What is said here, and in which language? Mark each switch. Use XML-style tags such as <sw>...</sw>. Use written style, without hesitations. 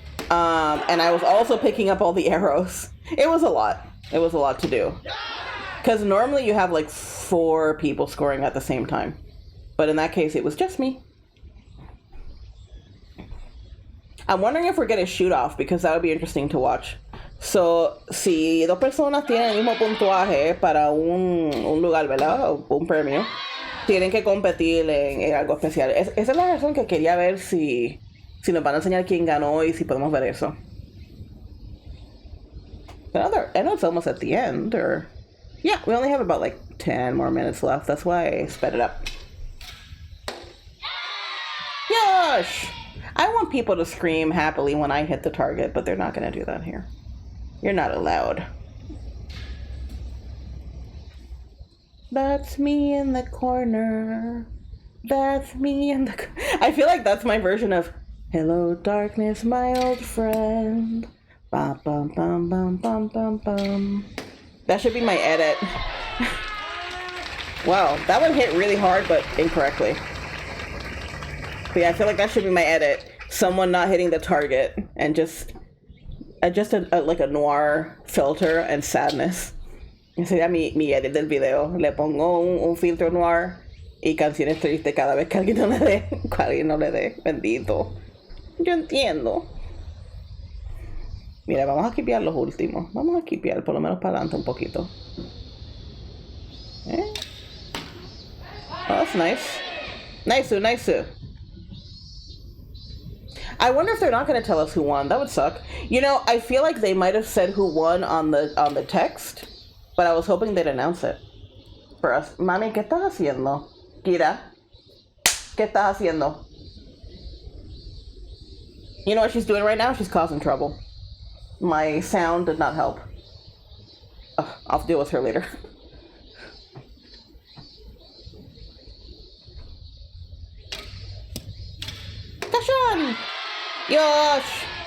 <en>And I was also picking up all the arrows. It was a lot. It was a lot to do. Because normally you have like 4 people scoring at the same time. But in that case, it was just me. I'm wondering if we're getting a shoot off because that would be interesting to watch.</en> <es>So, si 2 personas tienen el mismo puntuaje para un lugar, ¿verdad? O un premio, tienen que competir en algo especial. Esa es la razón que quería ver si nos van a enseñar quién ganó y si podemos ver eso.</es> <en>I know it's almost at the end, or... Yeah, we only have about like 10 more minutes left. That's why I sped it up. Yosh! I want people to scream happily when I hit the target, but they're not going to do that here. You're not allowed. That's me in the corner. That's me in the... I feel like that's my version of Hello Darkness, my old friend. Bum, bum, bum, bum, bum, bum, bum. That should be my edit. Wow, that one hit really hard, but incorrectly. But yeah, I feel like that should be my edit. Someone not hitting the target and just like a noir filter and sadness.</en> <es>Ese era mi edit del video. Le pongo un filtro noir y canciones tristes cada vez que alguien no le dé. Que alguien no le dé. Bendito. Yo entiendo. Mira, vamos a skipear los últimos. Vamos a skipear por lo menos para adelante un poquito.</es> <en>Oh, that's nice. Nice. I wonder if they're not going to tell us who won. That would suck. You know, I feel like they might have said who won on the text, but I was hoping they'd announce it for us.</en> <es>Mami, ¿qué estás haciendo? Kira, ¿qué estás haciendo?</es> <en>You know what she's doing right now? She's causing trouble. My sound did not help. Ugh, I'll deal with her later. Kashan! Yosh!</en>